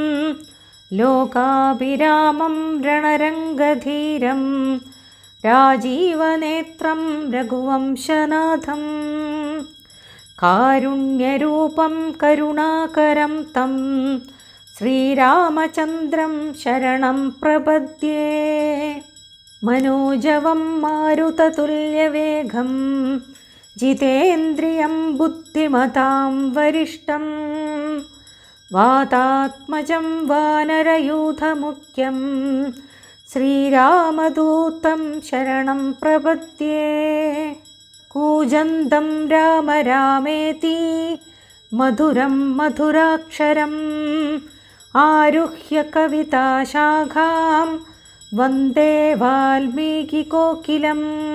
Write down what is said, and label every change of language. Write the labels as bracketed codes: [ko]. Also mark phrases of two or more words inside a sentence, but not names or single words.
[sa] ലോകാഭിരാമം രണരംഗധീരം രാജീവനേത്രം രഘുവംശനാഥം കാരുണ്യരൂപം കരുണാകരം തം ശ്രീരാമചന്ദ്രം ശരണം പ്രപദ്യേ മനോജവം മാരുതതുല്യവേഗം ജിതേന്ദ്രിയം ബുദ്ധിമതാം വരിഷ്ടം वातात्मजं वानरयूथमुख्यं श्रीरामदूतं शरणं प्रपद्ये। कूजन्तं राम रामेति मधुरं मधुराक्षरम् आरुह्य कविताशाखां वन्दे वाल्मीकिकोकिलम्।